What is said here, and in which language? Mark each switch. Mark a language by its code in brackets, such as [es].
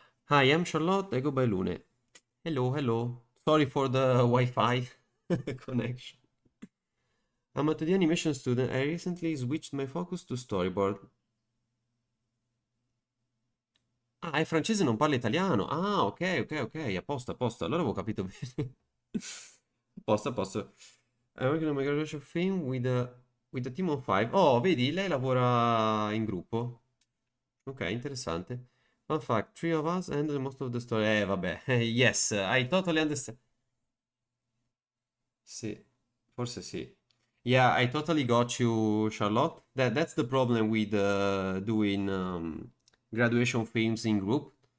[en] Hi, I'm Charlotte, I go by Lune. Hello, hello. Sorry for the Wi-Fi connection. I'm a 2D animation student. I recently switched my focus to storyboard. [it] Ah, è francese, non parla italiano. Ah, ok, ok, ok. A posto, a posto. Allora avevo capito bene. A posto, a posto. [en] I'm working on my graduation film with a team of 5. [it] Oh, vedi, lei lavora in gruppo. Ok, interessante. [en] Fun fact, three of us and most of the story. Vabbè. Yes, I totally understand. [it] Sì, forse sì. [en] Yeah, I totally got you, Charlotte. That's the problem with doing graduation films in group.